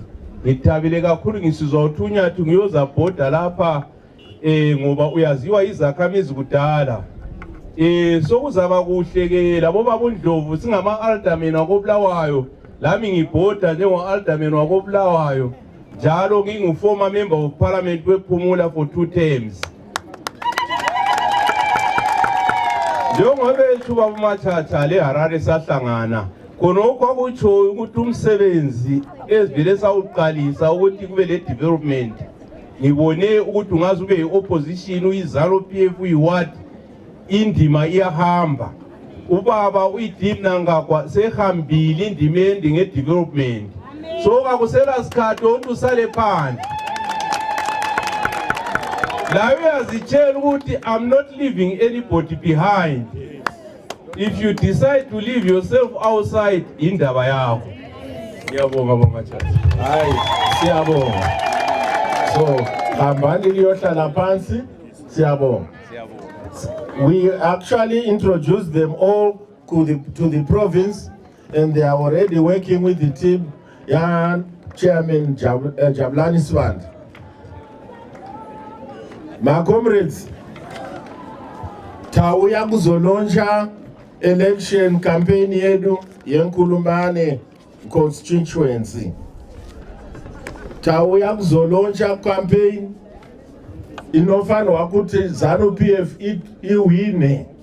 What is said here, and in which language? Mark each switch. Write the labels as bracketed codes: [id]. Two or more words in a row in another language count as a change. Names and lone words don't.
[nd] Ngithabile kakhulu ngisizwa ukuthi uNyathi ngiyoza bhoda lapha ngoba uyaziwa izakhamizi kudala. Sokuzaba kuhle ke labo baba uNdlovu singama aldermen wakobulawayo. Lami ngibhoda njengo-alderman wakobulawayo, njalo ngingu- [en] former member of parliament [nd] wePhumula [en] for 2 terms. [nd] Njengoba ethuba uMathatha leHarare sahlangana, khonokho kwakutsho ukuthi umsebenzi ezivele sawuqalisa ukuthi kube le development. Ngibone ukuthi ungaze ube yi-opposition uyi-ZANU-PF uyi-what, indima iyahamba. Ubaba uyiDeep Nangagwa sehambile indimeni ngedevelopment. So kakusela sikhathi ukuthi usale phandle. La uyazitshela ukuthi [en] I'm not leaving anybody behind. If you decide to leave yourself outside, [nd] indaba yakho. Ngiyabonga bonga chathi. Hayi, siyabonga. So, hambani liyohlala phansi, siyabonga. [en] We actually introduced them all to the province, and they are already working with the team. Chairman Jabulani Swand. My comrades, [sn] tauya kuzolonja [en] election campaign [sn] yedu yeNkulumane constituency. Tauya kuzolonja campaign inofanwa kuti ZANU-PF iwine.